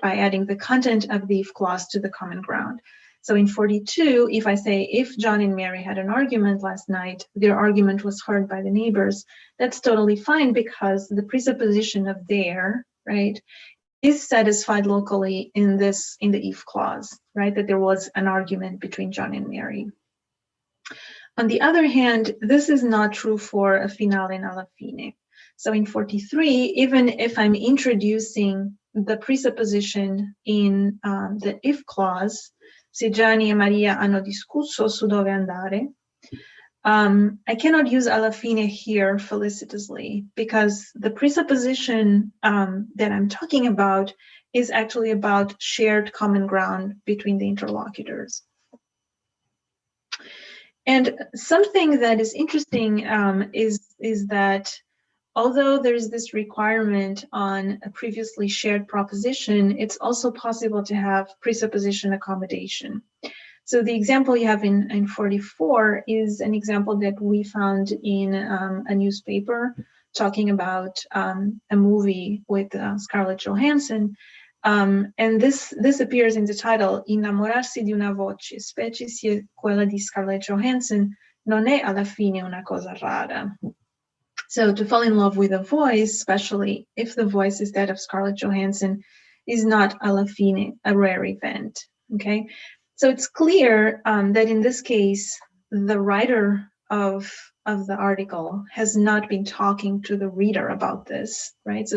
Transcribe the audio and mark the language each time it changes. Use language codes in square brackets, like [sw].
[en] By adding the content of the if clause to the common ground. So in 42, if I say, if John and Mary had an argument last night, their argument was heard by the neighbors, that's totally fine because the presupposition of there, right, is satisfied locally in the if clause, right, that there was an argument between John and Mary. On the other hand, this is not true for a finale and alla fine. So in 43, even if I'm introducing the presupposition in the if clause, [it] se Gianni e Maria hanno discusso su dove andare. [en] I cannot use alla fine here felicitously because the presupposition that I'm talking about is actually about shared common ground between the interlocutors. And something that is interesting is that although there is this requirement on a previously shared proposition, it's also possible to have presupposition accommodation. So the example you have in 44 is an example that we found in a newspaper talking about a movie with Scarlett Johansson. And this appears in the title, [it] Innamorarsi di una voce, specie se quella di Scarlett Johansson, non è alla fine una cosa rara. [en] So to fall in love with a voice, especially if the voice is that of Scarlett Johansson, is not alla fine a rare event, okay? So it's clear that in this case, the writer of the article has not been talking to the reader about this, right?